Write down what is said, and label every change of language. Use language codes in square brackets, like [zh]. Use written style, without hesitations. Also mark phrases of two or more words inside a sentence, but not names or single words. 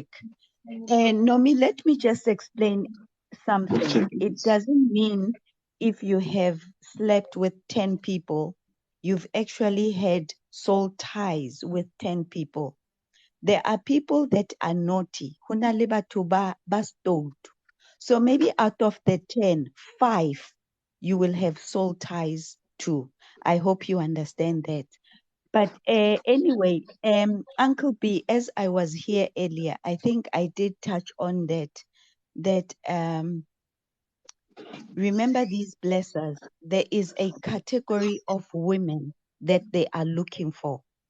[en] And Nomi, let me just explain something. It doesn't mean if you have slept with 10 people, you've actually had soul ties with 10 people. There are people that are naughty. [st] Hona le batho ba stowed. [en] So maybe out of the 10, 5, you will have soul ties to. I hope you understand that. But anyway, Uncle B, as I was here earlier, I think I did touch on that remember these blessers, there is a category of women that they are looking for.